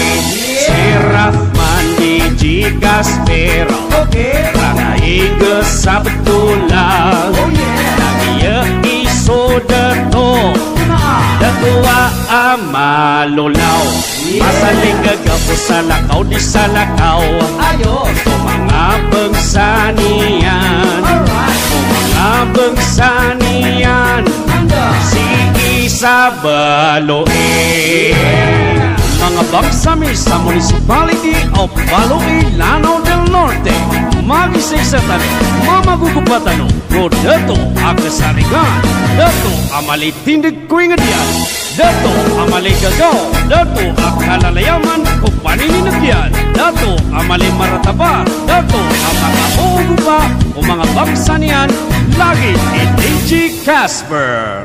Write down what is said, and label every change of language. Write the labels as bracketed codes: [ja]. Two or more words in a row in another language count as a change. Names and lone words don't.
[mrw] Si Rockman DJ Casper, rangaiga sa betulang, nagiya isodato, datua amalulaw, masaling gagapo sa lakaw di sa lakaw, o mga bangsa niyan, o mga bangsa niyan. Si sa Baloy. Mga bagsami sa Municipality of Baloy, Lanao del Norte, mag-isa-isa tanong, mamagugupatan ko dato akasarigan, dato amalitindig ko ingadian, dato amaligagaw, dato akalalayaman ko panininagian, dato amalimarataba, dato amakahugupa o mga bagsanian, lagi ni DJ Casper.